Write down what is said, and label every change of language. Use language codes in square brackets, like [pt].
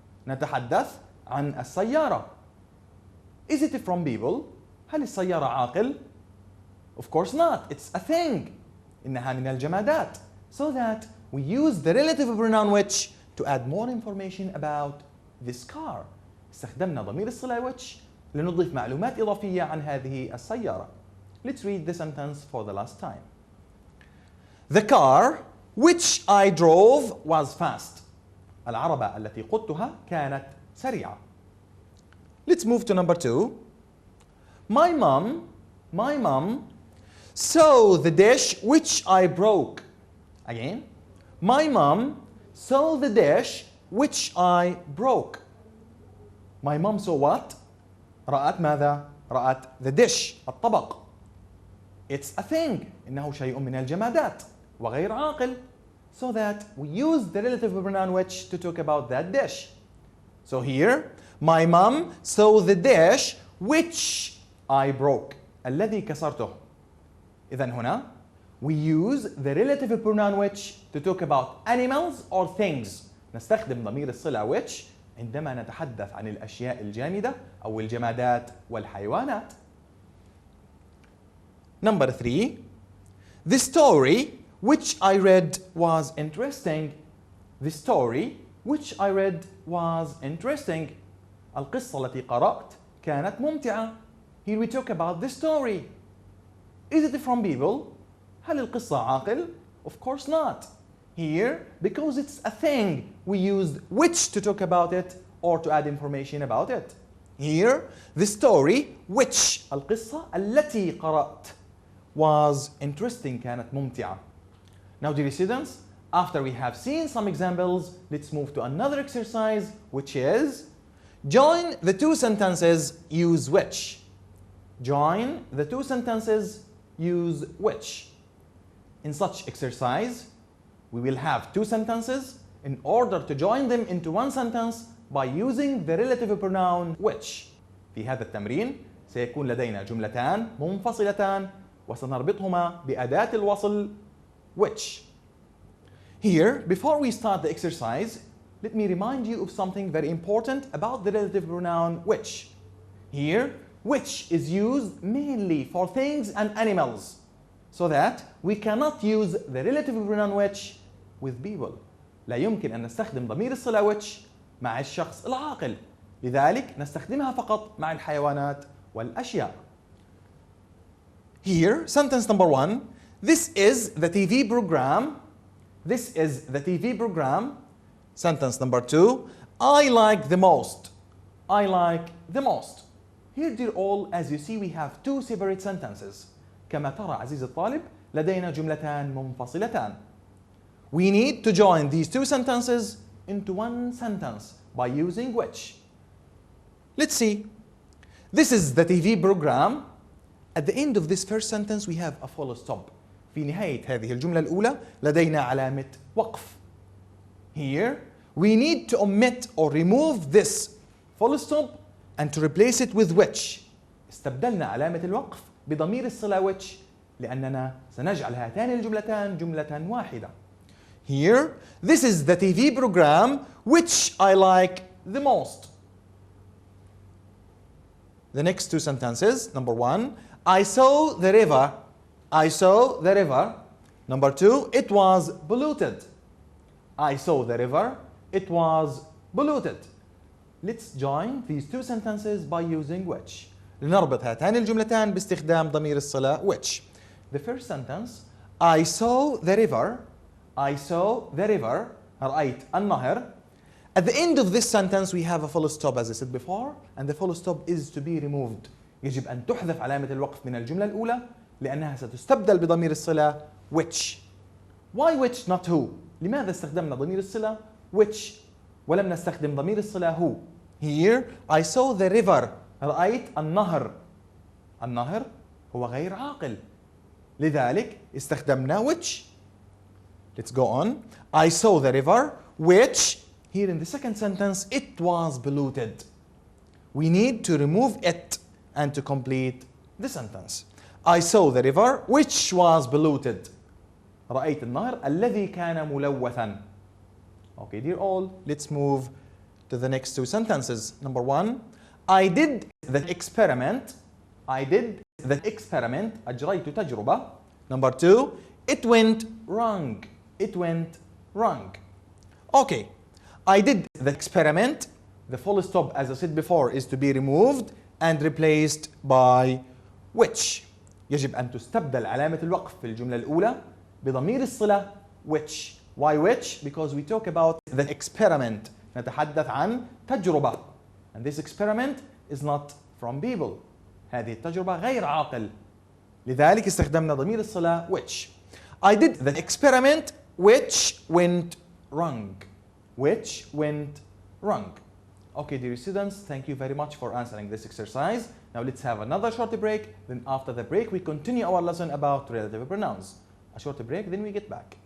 [ar] نتحدث عن السيارة. [en] Is it from people? [ar] هل السيارة عاقل؟ [en] Of course not. It's a thing. [ar] إنها من الجمادات. [en] So that we use the relative pronoun which to add more information about this car. [ar] استخدمنا ضمير الصلة which لنضيف معلومات إضافية عن هذه السيارة. [en] Let's read the sentence for the last time. The car which I drove was fast. [ar] العربة التي قدتها كانت سريعة. [en] Let's move to number two. My mom saw the dish which I broke. Again. My mom saw the dish which I broke. My mom saw what? [ar] رأت ماذا؟ رأت [en] the dish [ar] الطبق. [en] It's a thing. [ar] إنه شيء من الجمادات وغير عاقل. [en] So that we use the relative pronoun which to talk about that dish. So here, my mom saw the dish which I broke. [ar] الذي كسرته. إذن هنا [en] we use the relative pronoun which to talk about animals or things. [ar] نستخدم ضمير الصلة [en] which [ar] عندما نتحدث عن الأشياء الجامدة أو الجمادات والحيوانات. [en] Number 3. The story which I read was interesting. The story which I read was interesting. [ar] القصة التي قرأت كانت ممتعة. [en] Here we talk about the story. Is it from people? [ar] هل القصة عاقل? [en] Of course not. Here, because it's a thing, we used which to talk about it or to add information about it. Here, the story which [ar] القصة التي قرأت [en] was interesting [ar] كانت ممتعة. [en] Now dear students, after we have seen some examples, let's move to another exercise, which is join the two sentences, use which. Join the two sentences, use which. In such exercise, we will have two sentences. In order to join them into one sentence by using the relative pronoun which. [ar] في هذا التمرين سيكون لدينا جملتان منفصلتان وسنربطهما بأداة الوصل which. [en] Here, before we start the exercise, let me remind you of something very important about the relative pronoun which. Here, which is used mainly for things and animals, so that we cannot use the relative pronoun which with people. [ar] لا يمكن أن نستخدم ضمير الصلة which مع الشخص العاقل، لذلك نستخدمها فقط مع الحيوانات والأشياء. [en] Here, sentence number 1. This is the TV program. This is the TV program. Sentence number 2. I like the most. I like the most. Here, dear all, as you see, we have two separate sentences. [ar] كما ترى عزيزي الطالب لدينا جملتان منفصلتان. [en] We need to join these two sentences into one sentence by using which. Let's see. This is the TV program. At the end of this first sentence we have a full stop. [ar] في نهاية هذه الجملة الأولى لدينا علامة وقف. [en] Here we need to omit or remove this full stop and to replace it with which. [ar] استبدلنا علامة الوقف بضمير الصلة which لأننا سنجعل هاتان الجملتان جملة واحدة. [en] Here, this is the TV program which I like the most. The next two sentences. Number 1, I saw the river. I saw the river. Number 2, it was polluted. I saw the river. It was polluted. Let's join these two sentences by using which. [ar] لنربط هاتان الجملتان باستخدام ضمير الصلة which. [en] The first sentence, I saw the river. I saw the river. [ar] رأيت النهر. [en] At the end of this sentence we have a full stop as I said before, and the full stop is to be removed. [ar] يجب أن تحذف علامة الوقف من الجملة الأولى لأنها ستستبدل بضمير الصلة which. [en] Why which not who? [ar] لماذا استخدمنا ضمير الصلة which ولم نستخدم ضمير الصلة who? [en] Here I saw the river. [ar] رأيت النهر. النهر هو غير عاقل، لذلك استخدمنا which. [en] Let's go on. I saw the river which, here in the second sentence, it was polluted. We need to remove it and to complete the sentence. I saw the river which was polluted. [ar] رأيت النهر الذي كان ملوثا. [en] Okay, dear all, let's move to the next two sentences. Number 1, I did the experiment. I did the experiment. [ar] أجريت تجربة. [en] Number 2, it went wrong. It went wrong. Okay, I did the experiment. The full stop, as I said before, is to be removed and replaced by which. [ar] يجب أن تستبدل علامة الوقف في الجملة الأولى بضمير الصلة which. [en] Why which? Because we talk about the experiment. [ar] نتحدث عن تجربة. [en] And this experiment is not from people. [ar] هذه التجربة غير عاقل. لذلك استخدمنا ضمير الصلة which. [en] I did the experiment which went wrong. Which went wrong. Okay, dear students, thank you very much for answering this exercise. Now let's have another short break. Then after the break, we continue our lesson about relative pronouns. A short break, then we get back.